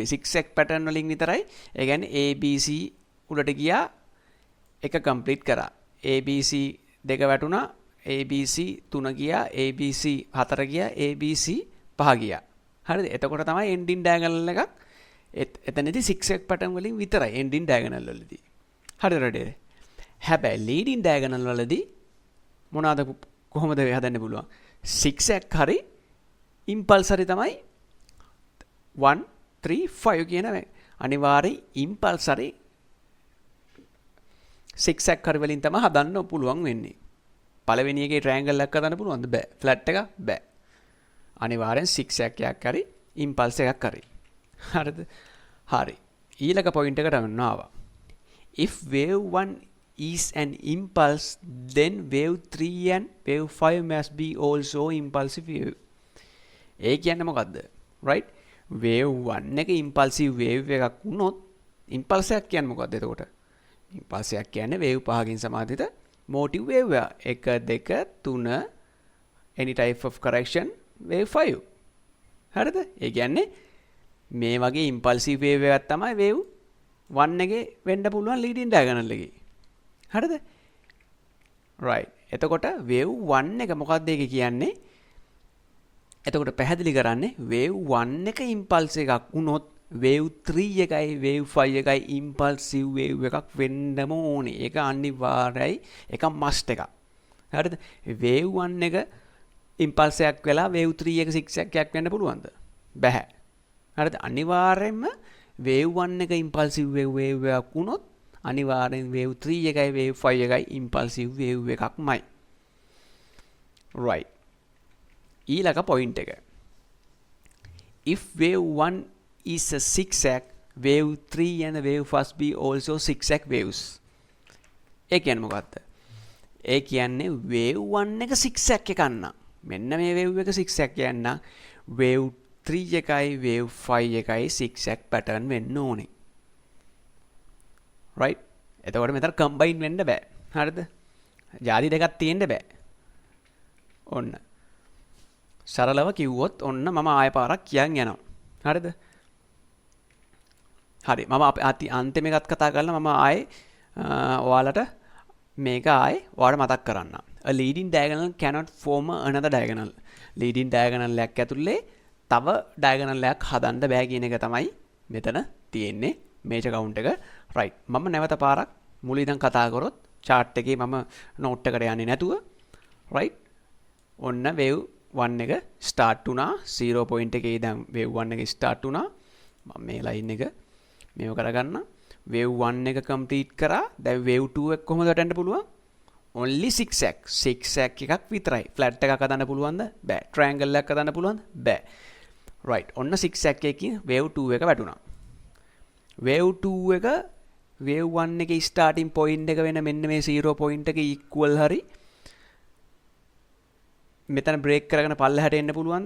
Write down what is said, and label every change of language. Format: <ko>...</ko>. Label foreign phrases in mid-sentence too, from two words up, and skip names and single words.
<en>zigzag pattern</en> <si>වලින් විතරයි. ඒ කියන්නේ ABC උඩට ගියා එක complete කරා. ABC දෙක වැටුණා. ABC 3 ගියා. ABC 4 ගියා. ABC 5 ගියා. හරිද? එතකොට තමයි</si> <en>ending diagonal</en> <si>එකක් එතනදී</si> <en>zigzag pattern</en> <si>වලින් විතරයි</si> <en>ending diagonal</en> <si>වලදී. හරිද රෙඩි? හැබැයි</si> <en>leading diagonal</en> <si>වලදී මොනවාද කොහොමද හදන්න පුළුවන්? zigzag හරි impulse හරි තමයි 1 3 5 කියන අනිවාර්ය impulse හරි zigzag හරි වලින් තමයි හදන්න පුළුවන් වෙන්නේ. පළවෙනි එකේ triangle එකක් හදන්න පුළුවන්ද? බෑ. flat එක බෑ. අනිවාර්යෙන් zigzag එකක් හරි impulse එකක් හරි. හරිද? හරි. ඊළඟ point එකට ආවා.</si> <en>if wave 1 is an impulse, then wave 3 and wave 5 must be also impulsive wave.</en> <si>ඒ කියන්නේ මොකද්ද? right? wave 1 එක</si> <en>impulsive wave</en> <si>එකක් වුණොත් impulse එකක් කියන්නේ මොකද්ද එතකොට? impulse එකක් කියන්නේ wave පහකින් සමාදිත</si> <en>motive wave</en> <si>එක.</si> <en>1 2 3 any type of correction wave 5.</en> <si>හරිද? ඒ කියන්නේ මේ වගේ</si> <en>impulsive wave</en> <si>එකක් තමයි wave 1 එකේ වෙන්න පුළුවන්</si> <en>leading diagonal</en> <si>එකේ. හරිද? right. එතකොට wave 1 එක මොකක්ද ඒක කියන්නේ? එතකොට පැහැදිලි කරන්නේ wave 1 එක impulse එකක් වුණොත් wave 3 එකයි wave 5 එකයි</si> <en>impulsive wave</en> <si>එකක් වෙන්නම ඕනේ. ඒක අනිවාර්යයි. ඒක must එකක්. හරිද? wave 1 එක impulse එකක් වෙලා wave 3 එක zigzag එකක් වෙන්න පුළුවන්ද? බැහැ. හරිද? අනිවාර්යයෙන්ම wave 1 එක</si> <en>impulsive wave</en> <si>එකක් වුණොත් අනිවාර්යෙන් wave 3 එකයි wave 5 එකයි</si> <en>impulsive wave</en> <si>එකක්මයි. right. ඊළඟ point එක.</si> <en>if wave 1 is a zigzag, wave 3 and wave must be also zigzag waves.</en> <si>ඒ කියන්නේ මොකක්ද? ඒ කියන්නේ wave 1 එක zigzag එකක් ගන්න. මෙන්න මේ wave එක zigzag කියන්න wave 3 එකයි wave 5 එකයි</si> <en>zigzag pattern</en> <si>වෙන්න ඕනේ. right? එතකොට මෙතන combine වෙන්න බෑ. හරිද? ಜಾති දෙකක් තියෙන්න බෑ. ඔන්න. සරලව කිව්වොත් ඔන්න මම ආය පාරක් කියන් යනවා. හරිද? හරි. මම අන්තිම එකත් කතා කරලා මම ආයේ ඔයාලට මේක ආයේ ඔයාලට මතක් කරන්නම්.</si> <en>A leading diagonal cannot form another diagonal. leading diagonal</en> <si>එකක් ඇතුලේ තව diagonal එකක් හදන්න බෑ කියන එක තමයි මෙතන තියෙන්නේ.</si> <en>major count</en> <si>එක. right. මම නැවත පාරක් මුල ඉඳන් කතා කරොත් chart එකේ මම note එකට යන්නේ නැතුව right. ඔන්න wave 1 එක start වුණා 0 point එකේ ඉඳන් wave 1 එක start වුණා. මම මේ line එක මේව කරගන්න. wave 1 එක complete කරා. දැන් wave 2 එක කොහොමද වැටෙන්න පුළුවන්?</si> <en>only zigzag.</en> <si>zigzag එකක් විතරයි. flat එකක් හදන්න පුළුවන්ද? බෑ. triangle එකක් හදන්න පුළුවන්ද? බෑ. right. ඔන්න zigzag එකකින් wave 2 එක වැටුණා. wave 2 එක wave 1 එකේ</si> <en>starting point</en> <si>එක වෙන මෙන්න මේ 0 point එක equal හරි මෙතන break කරගෙන පල්ලෙහාට එන්න පුළුවන්ද?</si>